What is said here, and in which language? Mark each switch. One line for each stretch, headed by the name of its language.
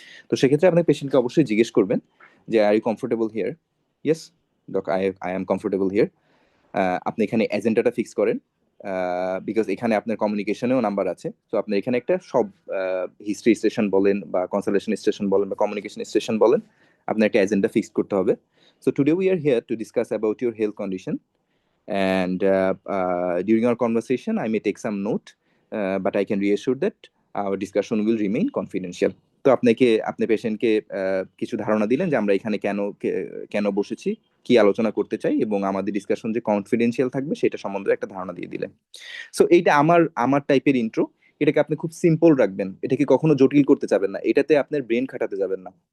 Bangla: তো সেক্ষেত্রে আপনি পেশেন্টকে অবশ্যই জিজ্ঞেস করবেন যে
English: Are you comfortable here? Yes doc, I am comfortable here.
Bangla: আপনি এখানে এজেন্ডাটা ফিক্স করেন, বিকজ এখানে আপনার কমিউনিকেশনেও নাম্বার আছে, তো আপনার এখানে একটা সব হিস্ট্রি স্টেশন বলেন বা কনসালটেশন স্টেশন বলেন বা কমিউনিকেশন স্টেশন বলেন, আপনার একটা এজেন্ডা ফিক্স করতে হবে।
English: So today we are here to discuss about your health condition, and during our conversation I may take some note, but I can reassure that our discussion will remain confidential.
Bangla: তো আপনি পেশেন্টকে কিছু ধারণা দিলেন যে আমরা এখানে কেন বসেছি, কি আলোচনা করতে চাই, এবং আমাদের ডিসকাশন যে কনফিডেন্সিয়াল থাকবে সেটা সম্বন্ধে একটা ধারণা দিয়ে দিলেন। সো এইটা আমার টাইপের ইন্ট্রো। এটাকে আপনি খুব সিম্পল রাখবেন, এটাকে কখনো জটিল করতে যাবেন না, এটাতে আপনার ব্রেন খাটাতে যাবেন না।